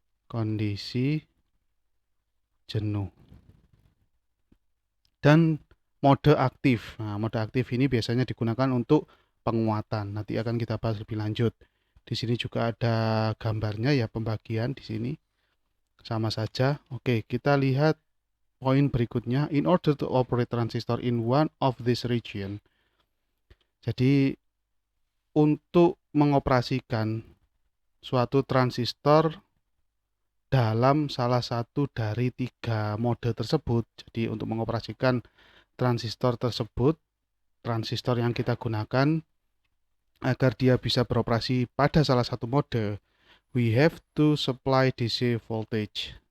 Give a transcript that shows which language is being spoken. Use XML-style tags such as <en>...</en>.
<id>Kondisi jenuh. Dan mode aktif. Nah, mode aktif ini biasanya digunakan untuk penguatan. Nanti akan kita bahas lebih lanjut. Di sini juga ada gambarnya ya, pembagian di sini. Sama saja. Oke, kita lihat poin berikutnya.</id> <en>In order to operate transistor in one of this region.</en> <id>Jadi untuk mengoperasikan suatu transistor dalam salah satu dari tiga mode tersebut. Jadi untuk mengoperasikan transistor tersebut, transistor yang kita gunakan agar dia bisa beroperasi pada salah satu mode,</id> <en>we have to supply DC voltage.</en>